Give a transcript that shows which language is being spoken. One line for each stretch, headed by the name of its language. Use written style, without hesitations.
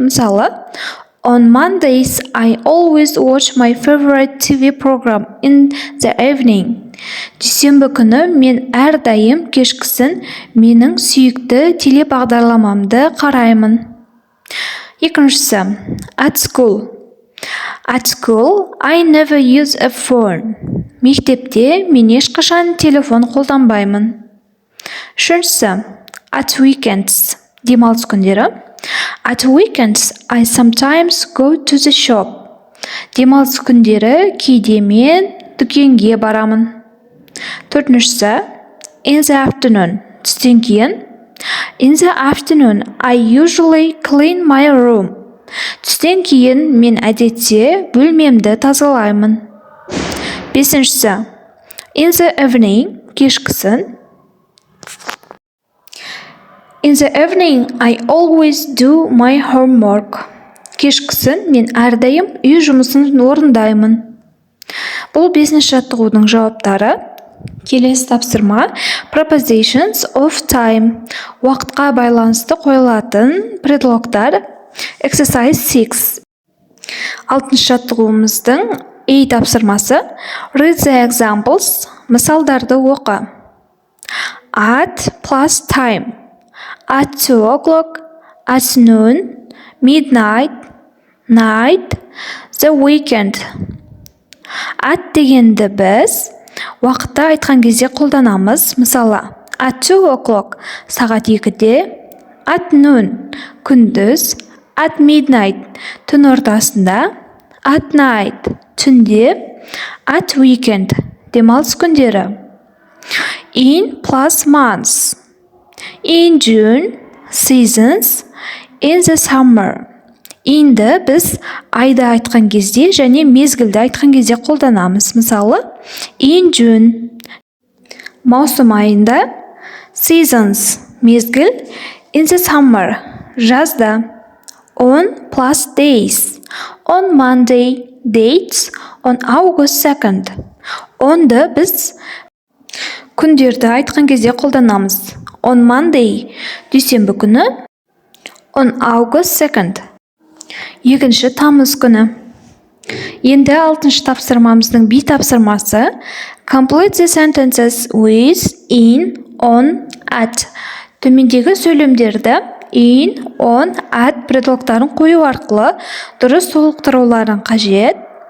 Kazakh: Мысалы,
English: On Mondays, I always watch my favorite TV program in the evening.
Kazakh: Дүйсенбі күні мен әрдайым кешкісін менің сүйікті телебағдарламамды қараймын. Екіншісі,
English: At school. At school, I never use a phone.
Kazakh: Мектепте мен ешқашан телефон қолданбаймын. Үшіншісі,
English: At weekends.
Kazakh: Демалыс күндері.
English: At weekends, I sometimes go to the shop.
Kazakh: Демалыс күндері кейде мен дүкенге барамын. Төртіншісі,
English: in the afternoon.
Kazakh: Түстен кейін.
English: In the afternoon, I usually clean my room.
Kazakh: Түстен кейін мен әдетте бөлмемді тазалаймын. Бесіншісі,
English: in the evening.
Kazakh: Кешкісін.
English: In the evening, I always do my homework.
Kazakh: Кешкісін мен әрдайым үй жұмысын орындаймын. Бұл 5-ші жаттығудың жауаптары. Келесі тапсырма
English: Prepositions of time.
Kazakh: Уақытқа байланысты қойылатын предлогтар.
English: Exercise 6.
Kazakh: 6-шы жаттығуымыздың A тапсырмасы.
English: Read the examples.
Kazakh: Мысалдарды оқы.
English: At plus time. At 2 o'clock, at noon, midnight, night, the weekend.
Kazakh: At дегенді біз уақытты айтқан кезде қолданамыз. Мысалы,
English: at 2 o'clock
Kazakh: сағат 2-де,
English: at noon
Kazakh: күндіз,
English: at midnight
Kazakh: түн ортасында,
English: at night
Kazakh: түнде,
English: at weekend
Kazakh: демалыс күндері.
English: In plus months. In June, seasons, in the summer.
Kazakh: Inді біз айда айтқан кезде және мезгілді айтқан кезде қолданамыз. Мысалы,
English: in June,
Kazakh: маусым айында, seasons, мезгіл,
English: in the summer,
Kazakh: жазда,
English: on plus days, on Monday, dates, on August 2nd.
Kazakh: Onды біз күндерді айтқан кезде қолданамыз.
English: On Monday,
Kazakh: дүйсенбі күні.
English: On August 2nd,
Kazakh: 2 тамыз күні. Енді 6-шы тапсырмамыздың B тапсырмасы.
English: Complete the sentences with, in, on, at.
Kazakh: Төмендегі сөйлемдерді in, on, at предлогтарын қою арқылы дұрыс толықтыруларын қажет.